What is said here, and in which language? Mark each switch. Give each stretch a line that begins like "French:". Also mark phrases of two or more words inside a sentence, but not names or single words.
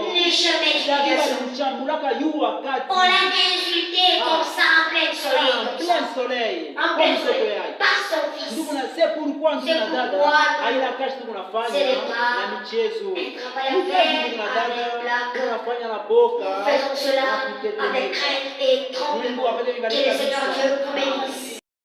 Swahili: David alimchambulaka yu wakati.
French: On l'a insulté comme ça en plein soleil. En plein soleil. En plein soleil. Par son fils.
Swahili: Ndugu na
French: c'est pourquoi
Swahili: ndugu na dada, haina kazi tunafanya na michezo. Ndugu na dada, tunafanya na boka.
French: Faisons cela avec crainte et tremblement. Que le Seigneur Dieu nous bénisse.